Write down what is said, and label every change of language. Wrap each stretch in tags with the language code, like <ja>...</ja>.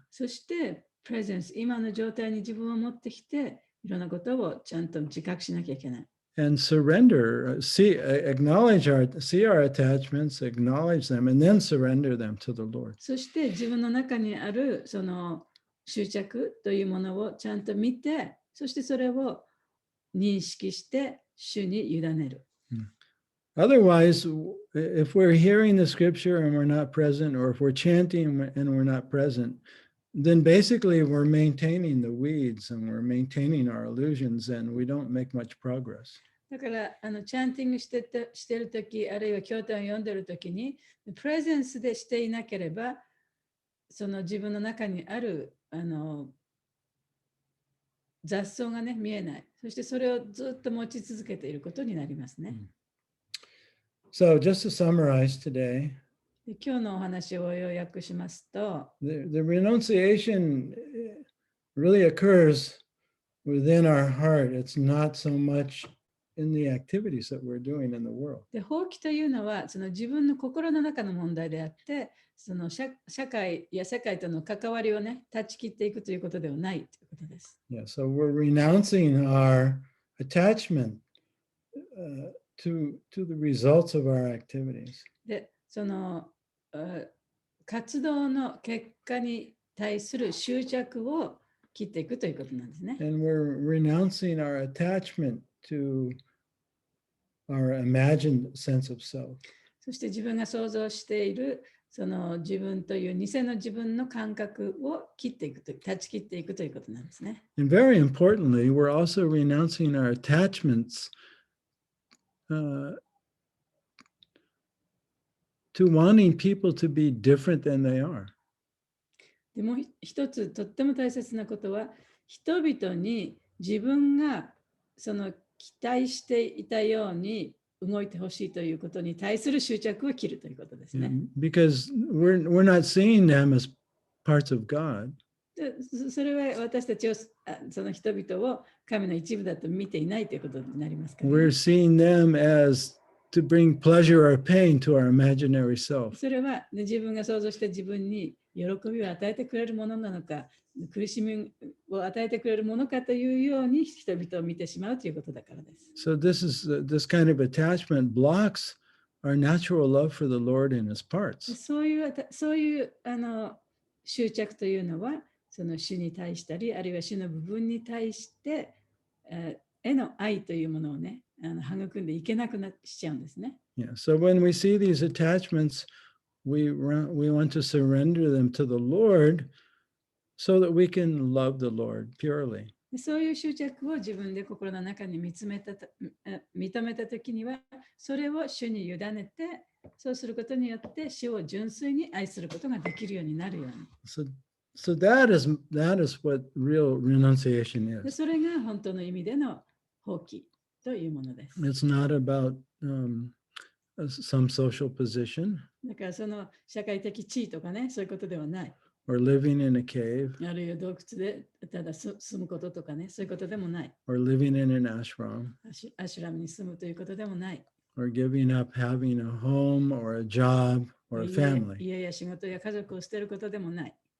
<ja>そして、プレゼンス、今の状態に自分を持ってきて、いろんなことをちゃんと自覚しなきゃいけない。</ja> <en>And surrender, see our attachments, acknowledge them, and then surrender them to the Lord.</en> <ja>そして自分の中にあるその執着というものをちゃんと見て、そしてそれを認識して主に委ねる。</ja> <en>Otherwise, if we're hearing the scripture and we're not present, or if we're chanting and we're not present, then basically we're maintaining the weeds and we're maintaining our illusions and we don't make much progress.</en> <ja>だからチャンティングしてるとき、あるいは経典を読んでるときに、プレゼンスでしていなければ、その自分の中にある雑草がね、見えない。そしてそれをずっと持ち続けていることになりますね。</ja> <en>So, just to summarize today,</en> <ja>で今日のお話を要約しますと、</ja> <en>the renunciation really occurs within our heart. It's not so much in the activities that we're doing in the world.</en> <ja>で放棄というのはその自分の心の中の問題であって、その社会や世界との関わりをね、断ち切っていくということではないということです。</ja> <en>Yeah, so we're renouncing our attachment to the results of our activities.</en> <ja>で、その活動の結果に対する執着を切っていくということなんですね。</ja> <en>And we're renouncing our attachment to our imagined sense of self.</en> <ja>そして自分が想像しているその自分という偽の自分の感覚を切っていくと、断ち切っていくということなんですね。</ja> <en>And very importantly, we're also renouncing our attachments to wanting people to be different than they are.</en> <ja>でもう一つとっても大切なことは、人々に自分がその期待していたように動いてほしいということに対する執着を切るということですね。</ja> <en>Because we're not seeing them as parts of God.</en> <ja>でそれは私たちをその人々を神の一部だと見ていないということになりますから、ね。</ja> <en>We're seeing them as to bring pleasure or pain to our imaginary self.</en> <ja>それは、ね、自分が想像して自分に喜びを与えてくれるものなのか、苦しみを与えてくれるものかというように人々を見てしまうということだからです。</ja> <en>So this kind of attachment blocks our natural love for the Lord and His parts.</en> <ja>そういう執着というのは、その主に対したり、あるいは主の部分に対して、への愛というものをね、育んでいけなくなっちゃうんですね。</ja> <en>Yeah. So when we see these attachments, we want to surrender them to the Lord so that we can love the Lord purely.</en> <ja>そういう執着を自分で心の中に認めたときには、それを主に委ねて、そうすることによって主を純粋に愛することができるようになるように。</ja> <en>So that is what real renunciation</en> <ja>で</ja> <en>is.</en> <ja>それが本当の意味での放棄というものです。</ja> <en>It's not about some social position</en> <ja>だからその社会的地位とかね、そういうことではない。</ja> <en>or living in a cave</en> <ja>あるいは洞窟でただ住むこととかね、そういうことでもない。</ja> <en>or living in an ashram</en> <ja>アシュラムに住むということでもない。</ja> <en>or giving up having a home or a job or a family.</en> <ja>家や仕事や家族を捨てることでもない。</ja>